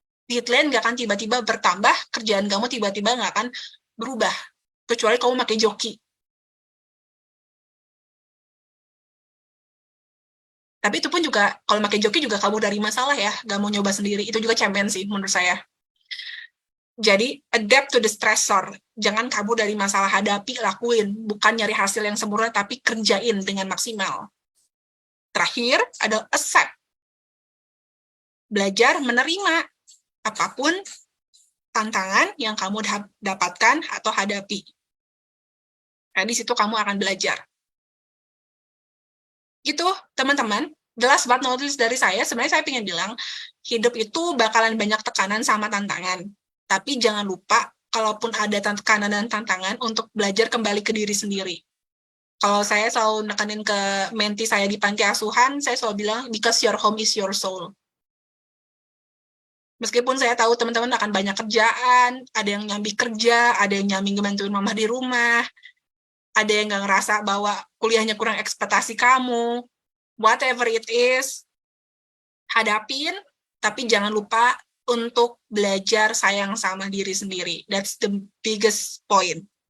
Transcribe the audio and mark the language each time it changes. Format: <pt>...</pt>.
<id>Deadline nggak akan tiba-tiba bertambah, kerjaan kamu tiba-tiba nggak akan berubah, kecuali kamu pakai joki. Tapi itu pun juga, kalau pakai joki juga kabur dari masalah ya, nggak mau nyoba sendiri. Itu juga champion sih, menurut saya.</id> <en>Jadi, adapt to the stressor.</en> <id>Jangan kabur dari masalah, hadapi, lakuin. Bukan nyari hasil yang sempurna, tapi kerjain dengan maksimal. Terakhir, ada accept. Belajar menerima apapun tantangan yang kamu dapatkan atau hadapi. Nah, di situ kamu akan belajar. Gitu, teman-teman. The last but not least dari saya, sebenarnya saya ingin bilang, hidup itu bakalan banyak tekanan sama tantangan. Tapi jangan lupa, kalaupun ada tekanan dan tantangan, untuk belajar kembali ke diri sendiri. Kalau saya selalu nekanin ke menti saya di panti asuhan, saya selalu bilang, because your home is your soul. Meskipun saya tahu teman-teman akan banyak kerjaan, ada yang nyambi kerja, ada yang nyambi ngebantuin mama di rumah, ada yang nggak ngerasa bahwa kuliahnya kurang ekspektasi kamu, whatever it is, hadapin, tapi jangan lupa untuk belajar sayang sama diri sendiri.</id> <en>That's the biggest point.</en>